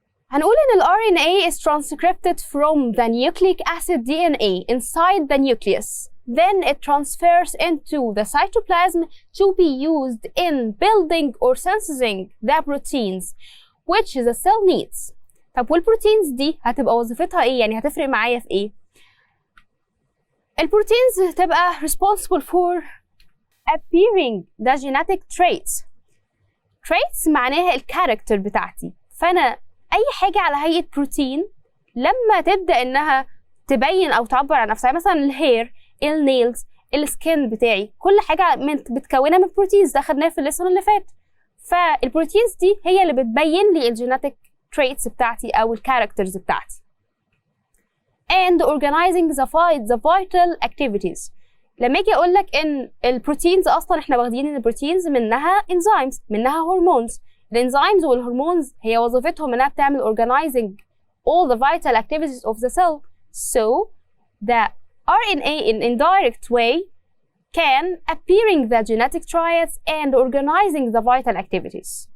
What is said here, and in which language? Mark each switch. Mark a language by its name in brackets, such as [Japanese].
[Arabic] هنقول ان ال [English] RNA is transcripted from the nucleic acid DNA inside the nucleus. Then it transfers into the cytoplasm to be used in building or synthesizing the proteins which the cell needs. [Arabic] طب والبروتينز دي هتبقى وظيفتها ايه؟ يعني هتفرق معايا في ايه؟ البروتينز هتبقى [English] responsible for appearing the genetic traits. [Arabic] traits معناها الكاركتر بتاعتي. فانا اي حاجة على هيئة بروتين لما تبدأ انها تبين او تعبر عن نفسها، مثلا الهير، النيلز، السكين بتاعي، كل حاجة بتكونها من بروتينز. ده خدناه في الليسون اللي فات. فالبروتينز دي هي اللي بتبين لي الجينيتك traits بتاعتي او الكاركترز بتاعتي. [English] and organizing the vital activities. [Arabic] لما اجي اقول لك ان البروتينز اصلا احنا واخدين ان البروتينز منها enzymes، منها هرمونز. الانزيمز والهرمونز هي وظيفتهم انها بتعمل [English] organizing all the vital activities of the cell. So the RNA in indirect way can appearing the genetic traits and organizing the vital activities.